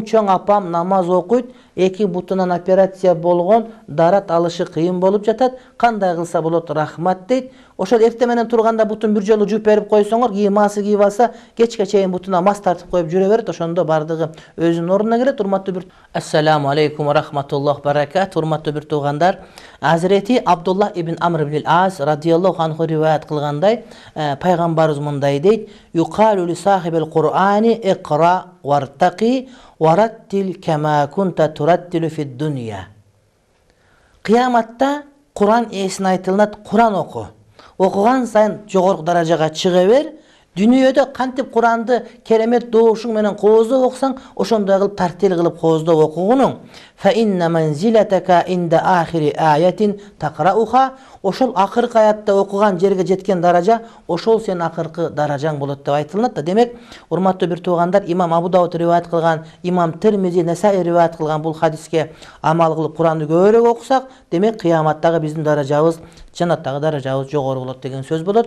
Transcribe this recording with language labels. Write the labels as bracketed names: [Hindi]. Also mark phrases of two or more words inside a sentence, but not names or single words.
[Kyrgyz] Чоң апам намаз окуйт, 2 бутунан операция болгон, дарат алышы кыйын болуп жатат. Кандай кылса болот? Рахмат дейт. Ошол эртең менен турганда бутун бир жолу жууп берип койсоңор, кийимасы кийип алса, кечке чейин бутуна мас тартып коюп жүрө берет. Ошондо бардыгы өзүнүн ордуна келет. Урматтуу бир [Arabic] السلام عليكم ورحمة الله بركات. [Kyrgyz] Урматтуу бир туугандар, Азирети [Arabic] Абдуллах ибн Амр ибн Ас رضي الله عنه [Kyrgyz] риваят кылгандай, пайгамбарыбыз мындай дейт: [Arabic] "يقال لصاحب القرآن اقرأ وارتق ورتل كما كنت ترتل في الدنيا." [Kyrgyz] Кыяматта Кур'ан эсин айтылат, Кур'ан оку. Окуган сайын жогорку даражага чыга бер. Дүйнөдө кантип Куранды керемет доошуң менен кооздоп окусаң, ошондой кылып тартил кылып кооздоп окугунуң. [Arabic] فإن منزلتك عند آخر آية تقرؤها. [Kyrgyz] Ошол акыркы аятта окуган жерге жеткен даража, ошол сен акыркы даражаң болот деп айтылат да. Демек, урматтуу бир туугандар, Имам Абу Дауд риваят кылган, Имам Тирмизи, Насаи риваят кылган бул хадиске амал кылып Куранды көбүрөөк окусак, демек кыяматтагы биздин даражабыз, жанаттагы даражабыз жогору болот деген сөз болот.